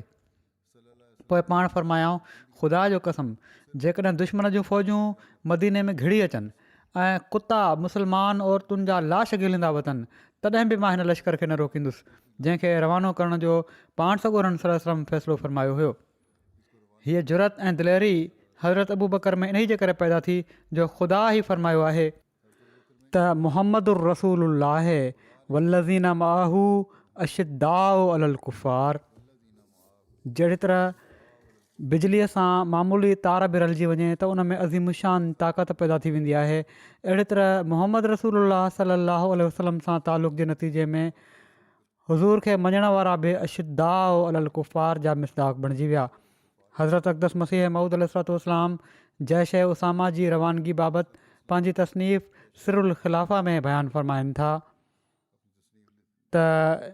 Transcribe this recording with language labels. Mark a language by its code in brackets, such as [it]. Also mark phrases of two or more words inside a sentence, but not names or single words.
[sd] पोइ पाण फ़रमायाऊं, ख़ुदा जो कसम जेकॾहिं दुश्मन जूं फ़ौजूं मदीने में घिड़ी अचनि ऐं कुता मुस्लमान औरतुनि जा लाश गिलींदा वतन तॾहिं बि मां हिन लश्कर खे न रोकींदुसि जंहिंखे रवानो करण जो पाण सॻोरन [ar] صلى الله عليه وسلم [sd] फ़ैसिलो फ़रमायो हुयो। हीअ जुरत ऐं दिलेरी हज़रत अबू बकर में इन जे करे पैदा थी जो ख़ुदा ई फ़रमायो आहे त [ar] محمد رسول الله والذين معه أشداء على الكفار. [sd] जहिड़ी तरह बिजलीअ सां मामूली तार बि रलिजी वञे त उन में अज़ीमुशान ताक़त पैदा थी वेंदी आहे, अहिड़ी तरह मुहम्मद रसूलुल्लाह [ar] صلى الله عليه وسلم [sd] सां तालुक़ जे नतीजे में हुज़ूर खे मञण वारा बि [ar] أشداء على الكفار [sd] जा मिसदाक़ बणिजी विया। हज़रत अक़दस मसीह मऊद अलैहिस्सलाम जैश ए उसामा जी रवानगी बाबति पंहिंजी तसनीफ़ सिरुल ख़िलाफ़ा में बयानु फ़रमाइनि था त